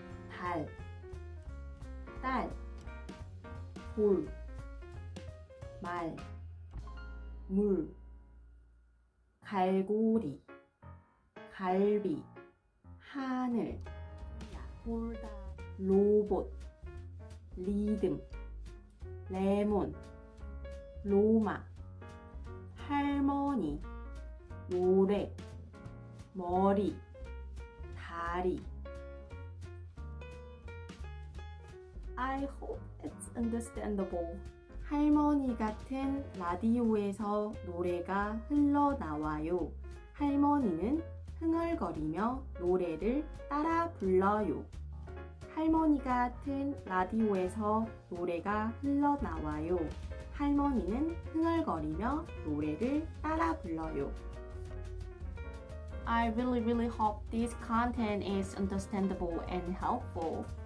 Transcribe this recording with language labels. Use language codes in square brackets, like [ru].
[ko] 달, 딸, 돌, 말, 물, 갈고리, 갈비, 하늘, 돌다, 로봇, 리듬, 레몬, 로마, 할머니, 노래, 머리, 다리. [en] I hope it's understandable. [ko] 할머니 같은 라디오에서 노래가 흘러나와요. 할머니는 흥얼거리며 노래를 따라 불러요. 할머니 같은 라디오에서 노래가 흘러나와요. 할머니는 흥얼거리며 노래를 따라 불러요. [en] I really hope this content is understandable and helpful.